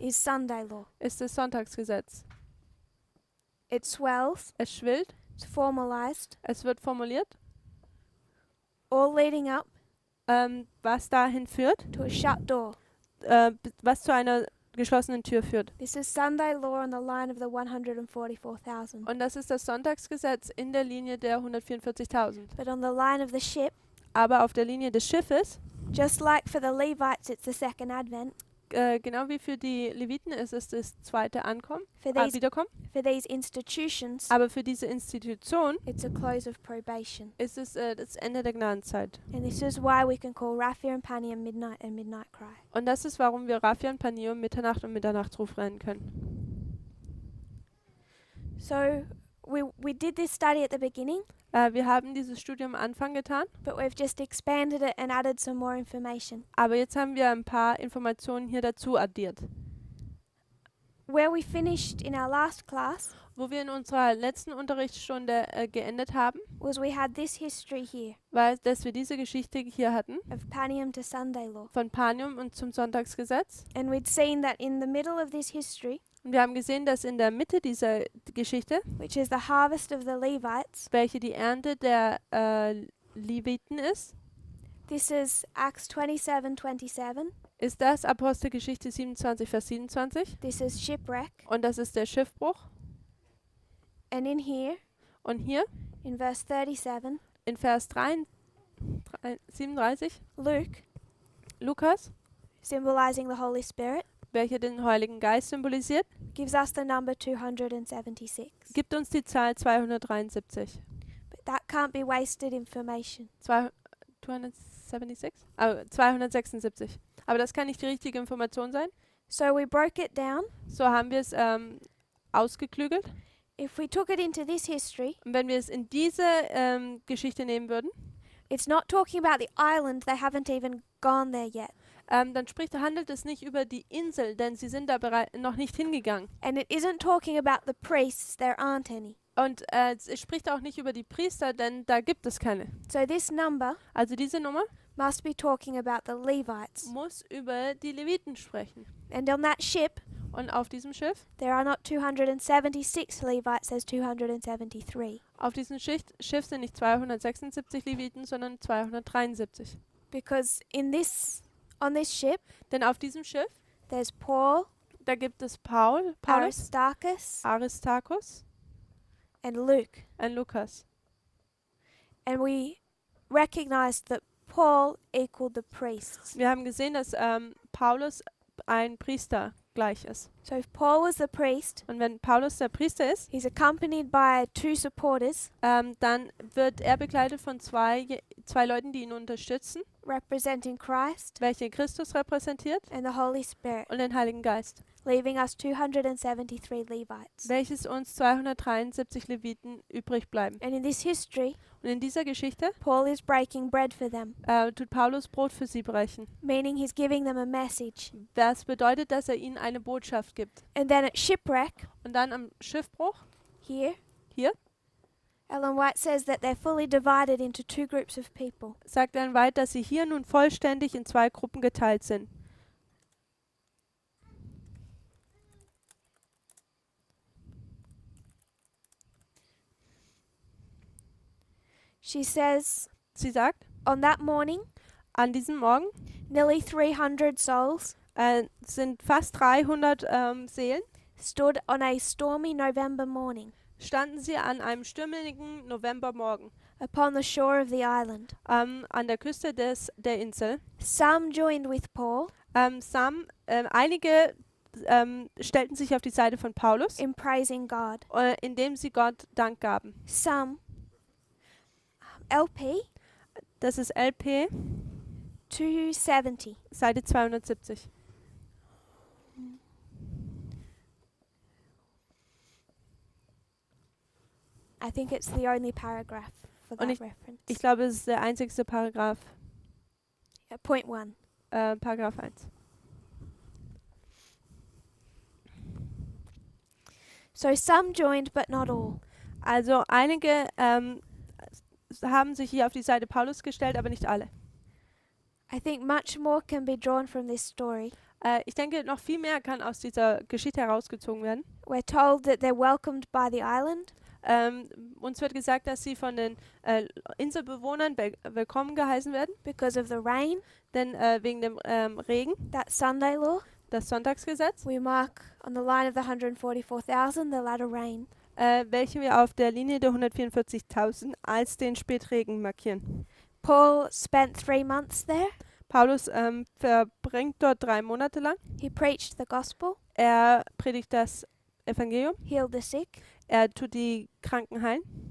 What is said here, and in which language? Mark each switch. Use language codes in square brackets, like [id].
[en] is Sunday law. [de] ist das Sonntagsgesetz. [en] It swells, [de] Es schwillt, [en] it's formalized, [de] es wird formuliert, [en] all leading up [de] was dahin führt, [en] to a shut door. [de] was zu einer geschlossenen Tür führt. [en] This is Sunday law on the line of the 144,000. [de] Und das ist das Sonntagsgesetz in der Linie der 144.000. [en] But on the line of the ship, [de] Aber auf der Linie des Schiffes, [en] just like for the Levites, it's the second advent. [de] genau wie für die Leviten ist es das zweite [en] For [de] Wiederkommen. [en] for these institutions, [de] Aber für diese Institution [en] it's a close of probation. [de] ist es das Ende der Gnadenzeit. [en] And this is why we can call Raphia and Panium Midnight and Midnight Cry. [de] Und das ist, warum wir Raphia und Panium Mitternacht und Mitternachtsruf nennen können. [en] So we did this study at the beginning, [de] Wir haben dieses Studium am Anfang getan, [en] but we've just expanded it and added some more information. [de] aber jetzt haben wir ein paar Informationen hier dazu addiert. [en] Where we finished in our last class [de] Wo wir in unserer letzten Unterrichtsstunde geendet haben, [en] was we had this history here [de] war, dass wir diese Geschichte hier hatten, [en] of Panium to Sunday law. [de] von Panium und zum Sonntagsgesetz. [en] And we'd seen that in the middle of this history, [de] Und wir haben gesehen, dass in der Mitte dieser Geschichte, [en] which is the harvest of the Levites, [de] welche die Ernte der Leviten ist, [en] this is Acts 27:27. [de] ist das Apostelgeschichte 27, Vers 27. [en] This is shipwreck. [de] Und das ist der Schiffbruch. [en] And in here, [de] Und hier [en] in verse 37, [de] in Vers 37, [en] Luke, [de] Lukas, [en] symbolizing the Holy Spirit, [de] welcher den Heiligen Geist symbolisiert, [en] gives us the number 276. [de] gibt uns die Zahl 273. [en] But that can't be wasted information. 276? 276. [de] Aber das kann nicht die richtige Information sein. [en] So we broke it down. [de] So haben wir es ausgeklügelt. [en] If we took it into this history, [de] Und wenn wir es in diese Geschichte nehmen würden, [en] it's not talking about the island, they haven't even gone there yet. [de] dann handelt es nicht über die Insel, denn sie sind da noch nicht hingegangen. [en] And it isn't talking about the priests, there aren't any. [de] Und es spricht auch nicht über die Priester, denn da gibt es keine. [en] So this number [de] Also diese Nummer [en] must be talking about the Levites. [de] muss über die Leviten sprechen. [en] And on that ship, [de] Und auf diesem Schiff, [en] there are not 276 Levites, there's 273. [de] auf diesem Schiff sind nicht 276 Leviten, sondern 273. [en] Because on this ship, [de] Denn auf diesem Schiff, [en] there's Paul, [de] da gibt es Paulus, [en] Aristarchus, [de] Aristarchus [en] and Luke. [de] und Lukas. [en] And we recognized that Paul equaled the priests. [de] Wir haben gesehen, dass Paulus ein Priester gleich ist. [en] So if Paul was the priest, [de] Und wenn Paulus der Priester ist, [en] he's accompanied by two supporters [de] dann wird er begleitet von zwei Leuten, die ihn unterstützen, [en] representing Christ [de] welche Christus repräsentiert [en] and the Holy Spirit. [de] und den Heiligen Geist. [en] leaving us 273 Levites. [de] welches uns 273 Leviten übrig bleiben. [en] And in this history, [de] Und in dieser Geschichte [en] Paul is breaking bread for them, [de] tut Paulus Brot für sie brechen. [en] meaning he's giving them a message. [de] Das bedeutet, dass er ihnen eine Botschaft gibt. [en] And then at shipwreck, [de] Und dann am Schiffbruch, [en] here, [de] hier, [en] Ellen White says that they're fully divided into two groups of people. [de] sagt er weit, dass sie hier nun vollständig in zwei Gruppen geteilt sind. [en] She says, [de] Sie sagt, [en] on that morning, [de] an diesem Morgen [en] nearly 300 souls [de] sind fast 300 Seelen, [en] stood on a stormy November morning [de] standen sie an einem stürmigen Novembermorgen [en] upon the shore of the island. [de] an der Küste der Insel. [en] Some joined with Paul [de] Einige stellten sich auf die Seite von Paulus, [en] in praising God. [de] indem sie Gott Dank gaben. [en] Some, LP [de] Das ist LP, [en] 270. [de] Seite 270. [en] I think it's the only paragraph for [de] Und [en] that reference. [de] Ich glaube, es ist der einzigste Paragraph, [en] Point 1. [de] Paragraph 1. [en] So some joined, but not all. [de] Also einige haben sich hier auf die Seite Paulus gestellt, aber nicht alle. [en] I think much more can be drawn from this story. [de] Ich denke, noch viel mehr kann aus dieser Geschichte herausgezogen werden. [en] We're told that they're welcomed by the island, [de] Uns wird gesagt, dass sie von den Inselbewohnern willkommen geheißen werden, [en] because of the rain, [de] denn wegen dem Regen, [en] that Sunday law. [de] das Sonntagsgesetz, [en] We mark on the line of the 144,000 the latter rain. [de] welchen wir auf der Linie der 144.000 als den Spätregen markieren. [en] Paul spent 3 months there. [de] Paulus verbringt dort 3 Monate lang. [en] He preached the gospel, [de] Er predigt das Evangelium, [en] healed the sick, [de] er tut die Kranken heilen.